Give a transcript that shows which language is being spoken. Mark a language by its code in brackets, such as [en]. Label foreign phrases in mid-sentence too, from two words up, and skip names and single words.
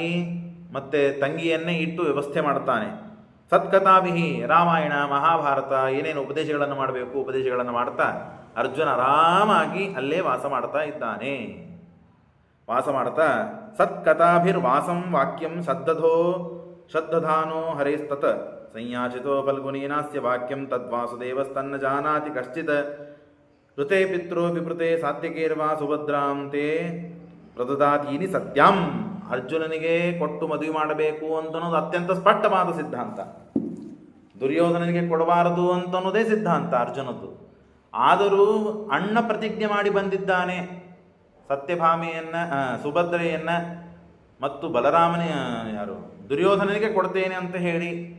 [kn] ಮತ್ತೆ ತಂಗಿಯನ್ನೇ ಇಟ್ಟು ವ್ಯವಸ್ಥೆ ಮಾಡ್ತಾನೆ. ಸತ್ಕಥಾಭಿಹಿ, ರಾಮಾಯಣ ಮಹಾಭಾರತ ಏನೇನು ಉಪದೇಶಗಳನ್ನು ಮಾಡಬೇಕು ಉಪದೇಶಗಳನ್ನು ಮಾಡ್ತಾ ಅರ್ಜುನ ಆರಾಮಾಗಿ ಅಲ್ಲೇ ವಾಸ ಮಾಡ್ತಾ ಇದ್ದಾನೆ. ವಾಸ ಮಾಡ್ತಾ [sa] ಸತ್ಕಥಾಭಿರ್ವಾಸಂ ವಾಕ್ಯಂ ಶ್ರದ್ಧಧಾನೋ ಹರೇಸ್ತತ್ ಸಂಯಾಚಿತೋ ಫಲ್ಗುನೀನಾಸ್ಯ ವಾಕ್ಯಂ ತದ್ವಾಸುದೇವಸ್ತನ್ನ ಜಾನಾತಿ ಕಶ್ಚಿತ್ ಋತೆ ಪಿತ್ರೋ ವಿಪೃತೆ ಸಾತ್ಯಕೇರ್ವಾ ಸುಭದ್ರಾಂ ತೇ ಪ್ರದದಾತೀನಿ ಸತ್ಯಂ. [kn] ಅರ್ಜುನನಿಗೆ ಕೊಟ್ಟು ಮದುವೆ ಮಾಡಬೇಕು ಅಂತನ್ನೋದು ಅತ್ಯಂತ ಸ್ಪಷ್ಟವಾದ ಸಿದ್ಧಾಂತ. ದುರ್ಯೋಧನನಿಗೆ ಕೊಡಬಾರದು ಅಂತನ್ನೋದೇ ಸಿದ್ಧಾಂತ ಅರ್ಜುನದ್ದು. ಆದರೂ ಅಣ್ಣ ಪ್ರತಿಜ್ಞೆ ಮಾಡಿ ಬಂದಿದ್ದಾನೆ ಸತ್ಯಭಾಮೆಯನ್ನು, ಸುಭದ್ರೆಯನ್ನು ಮತ್ತು ಬಲರಾಮನ ದುರ್ಯೋಧನನಿಗೆ ಕೊಡ್ತೇನೆ ಅಂತ ಹೇಳಿ.